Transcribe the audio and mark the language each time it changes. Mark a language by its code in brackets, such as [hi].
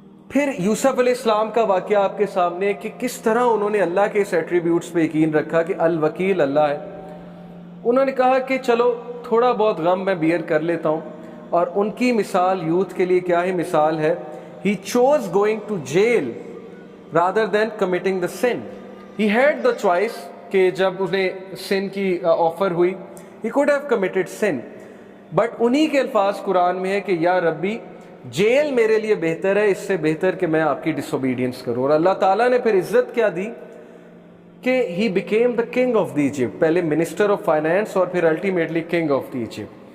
[ur] پھر یوسف علیہ السلام کا واقعہ آپ کے سامنے ہے کہ کس طرح انہوں نے اللہ کے اس ایٹریبیوٹس پہ یقین رکھا کہ الوکیل اللہ ہے. انہوں نے کہا کہ چلو تھوڑا بہت غم میں بیئر کر لیتا ہوں, اور ان کی مثال یوتھ کے لیے کیا ہی مثال ہے. [en] He chose going to jail rather than committing the sin. [ur] He had the choice کہ جب انہیں sin کی آفر ہوئی, he could have committed sin, but انہی کے الفاظ قرآن میں ہے کہ یا ربی جیل میرے لیے بہتر ہے اس سے بہتر کہ میں آپ کی ڈس اوبیڈینس کروں. اور اللہ تعالیٰ نے پھر عزت کیا دی کہ he became the king of the Egypt, پہلے minister of finance اور پھر ultimately king of the Egypt.